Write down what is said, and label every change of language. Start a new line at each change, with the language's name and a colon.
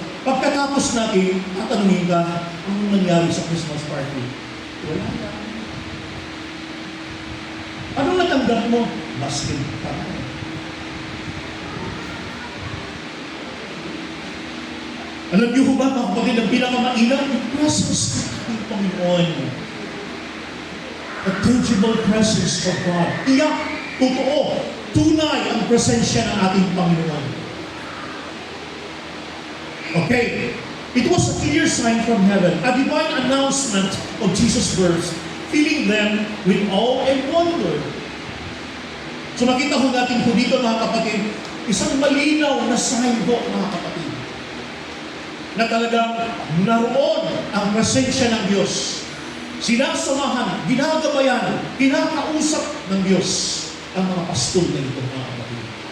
Filipino: Pagkatapos natin, tatanungin ka, anong nangyari sa Christmas party? Wala na. Anong natanggap mo? Basket pa. Alam niyo ba, mga kapatid, ang pinakamainam, yung presence ng Panginoon.
English: A tangible presence of God.
Filipino: Tiyak, totoo, tunay ang presensya ng ating Panginoon.
English: Okay, it was a clear sign from heaven, a divine announcement of Jesus' birth, filling them with awe and wonder.
Filipino: So makita ho natin po dito, mga kapatid, isang malinaw na sign po, mga kapatid, na talagang naroon ang presensya ng Diyos. Sinasamahan, ginagabayan, kinakausap ng Diyos ang mga pastol na ito, mga kapatid.